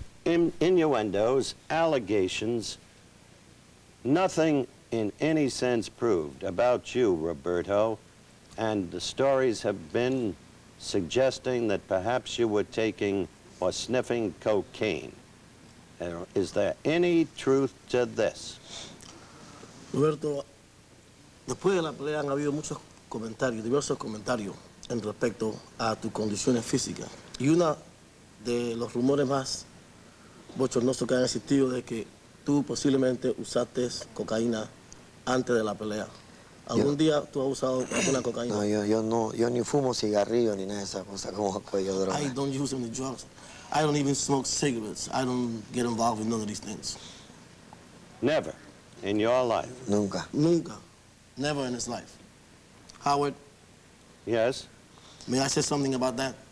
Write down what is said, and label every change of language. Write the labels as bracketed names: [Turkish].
[English] Innuendos, allegations, nothing in any sense proved about you, Roberto, and the stories have been suggesting that perhaps you were taking or sniffing cocaine. Is there any truth to this? [Spanish] Roberto, después de la pelea han habido muchos comentarios, diversos comentarios en respecto a tus condiciones físicas. Y uno de los rumores más bochornosos que han existido de que tú posiblemente usaste cocaína antes de la pelea. ¿Algún día tú has usado alguna cocaína? No, yo ni fumo cigarrillo ni nada de esas cosas como cuello droga. [English] I don't use any drugs. I don't even smoke cigarettes. I don't get involved in none of these things. Never in your life? [Spanish] Nunca. Nunca. [English] Never in his life. Howard, Yes? may I say something about that?